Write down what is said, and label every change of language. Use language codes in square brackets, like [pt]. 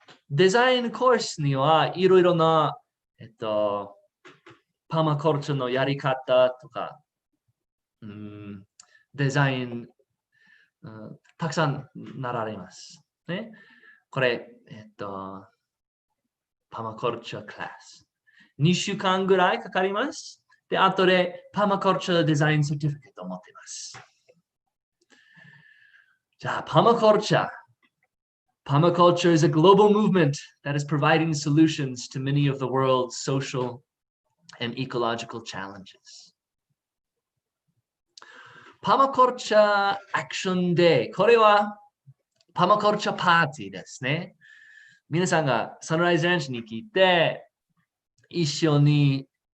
[ja] デザインコースにはいろいろな、パーマカルチャーのやり方とか、デザイン、たくさんなられます。ね、これ、パーマカルチャークラス。 2週間ぐらいかかります。で、後でパーマカルチャーデザインサーティフィケットを持っています。じゃあ、パーマカルチャー。 [en] Permaculture is a global movement that is providing solutions to many of the world's social and ecological challenges. Permaculture Action Day。 [ja] これはパーマカルチャーパーティーですね。皆さんがサンライズランチに来て、一緒に